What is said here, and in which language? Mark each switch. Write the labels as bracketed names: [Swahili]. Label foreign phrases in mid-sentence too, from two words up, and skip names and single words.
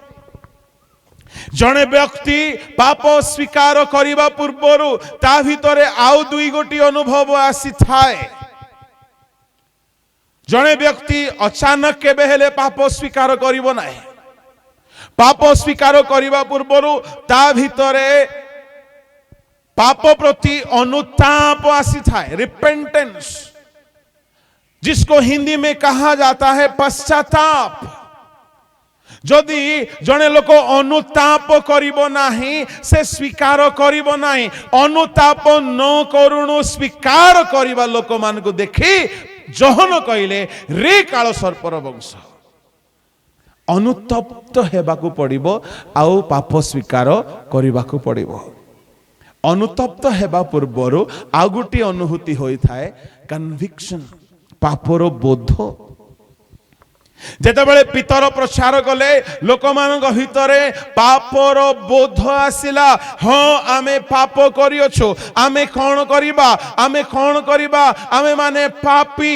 [Odia] ଜଣେ ବ୍ୟକ୍ତି ପାପ ସ୍ୱୀକାର କରିବା ପୂର୍ବରୁ ତା ଭିତରେ ଆଉ ଦୁଇ ଗୋଟି ଅନୁଭବ ଆସିଥାଏ। ଜଣେ ବ୍ୟକ୍ତି ଅଚାନକ କେବେ ହେଲେ ପାପ ସ୍ୱୀକାର କରିବ ନାହିଁ। ପାପ ସ୍ୱୀକାର କରିବା ପୂର୍ବରୁ ତା ଭିତରେ ପାପ ପ୍ରତି ଅନୁତାପ ଆସିଥାଏ, [Hindi] रिपेंटेंस, जिसको हिंदी में कहा जाता है पश्चाताप। [Odia] ଯଦି ଜଣେ ଲୋକ ଅନୁତାପ କରିବ ନାହିଁ, ସେ ସ୍ୱୀକାର କରିବ ନାହିଁ। ଅନୁତାପ ନ କରୁଣୁ ସ୍ୱୀକାର କରିବା ଲୋକ ମାନଙ୍କୁ ଦେଖି ଯୋହନ କହିଲେ ରେ କାଳ ସର୍ପର ବଂଶ। ଅନୁତପ୍ତ ହେବାକୁ ପଡ଼ିବ, ଆଉ ପାପ ସ୍ୱୀକାର କରିବାକୁ ପଡ଼ିବ। অনুতপ্ত হেবা পূର୍ବରୁ ଆଉ ଗୋଟିଏ ଅନୁଭୂତି ହୋଇଥାଏ, କନଭିକ୍ସନ, ପାପର ବୋଧ। ଯେତେବେଳେ ପିତର ପ୍ରଚାର କଲେ, ଲୋକମାନଙ୍କ ଭିତରେ ପାପର ବୋଧ ଆସିଲା। ହଁ, ଆମେ ପାପ କରିଅଛୁ, ଆମେ କ'ଣ କରିବା, ଆମେ କ'ଣ କରିବା, ଆମେ ମାନେ ପାପୀ।